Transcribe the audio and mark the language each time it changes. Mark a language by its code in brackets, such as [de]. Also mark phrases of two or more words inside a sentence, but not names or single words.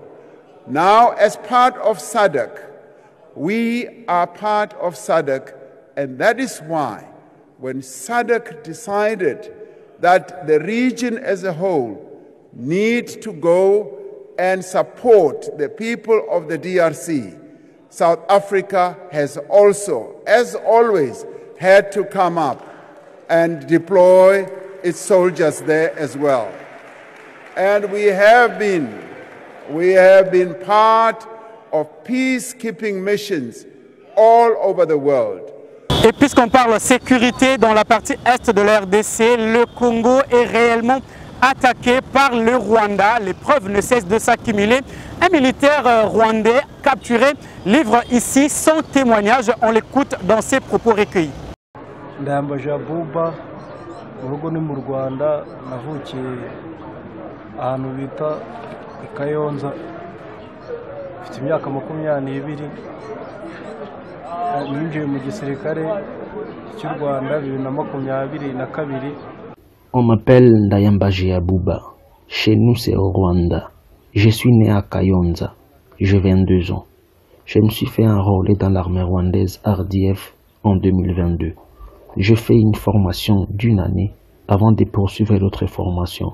[en] Now, as part of SADC, we are part of SADC, and that is why when SADC decided that the region as a whole needs to go and support the people of the DRC, South Africa has also, as always, had to come up and deploy its soldiers there as well. And we have been part of peacekeeping missions all over the world. [fr] Et puisqu'on parle sécurité dans la partie est de la RDC, le Congo est réellement attaqué par le Rwanda. Les preuves ne cessent de s'accumuler. Un militaire rwandais capturé livre ici son témoignage. On l'écoute dans ses propos recueillis. [rw] Ndayambaje Abuba, urugo ni mu Rwanda, navukiye ahantu bita i Kayonza, mfite imyaka 22, ninjiye mu gisirikare cy'u Rwanda 2022. [fr] On m'appelle Ndayambaje Abuba. Chez nous, c'est au Rwanda. Je suis né à Kayonza. J'ai 22 ans. Je me suis fait enrôler dans l'armée rwandaise RDF en 2022. Je fais une formation d'1 année avant de poursuivre l'autre formation.